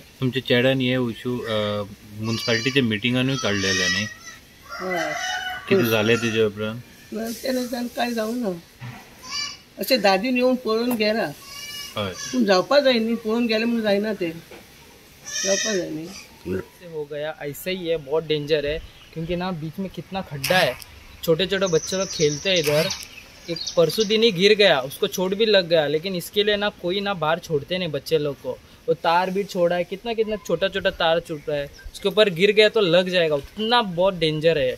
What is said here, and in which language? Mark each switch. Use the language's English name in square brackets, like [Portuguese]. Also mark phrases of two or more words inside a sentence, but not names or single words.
[Konkani] तुमच्या चेड्यान हे इशू म्युन्सिपालिटीच्या मिटिंगानूय काडलेले न्ही हय कितें जालें तेजे उपरांत तेन्ना कांय जावं ना अशें दादीन येवन पळोवन गेला हय पूण जावपा जाय न्ही पळोवन गेलें म्हणून जायना तें जावपा जाय न्ही [Hindi] हो गया ऐसे ही है, बहुत डेंजर है क्योंकि ना बीच में कितना खड्डा है, छोटे छोटे बच्चे लोग खेलते हैं इधर। एक परसों दिन ही गिर गया, उसको चोट भी लग गया, लेकिन इसके लिए ना कोई ना बाहर छोड़ते नहीं बच्चे लोग को। वो तार भी छोड़ा है, कितना कितना छोटा छोटा तार छूट रहा है, उसके ऊपर गिर गया तो लग जाएगा, उतना बहुत डेंजर है।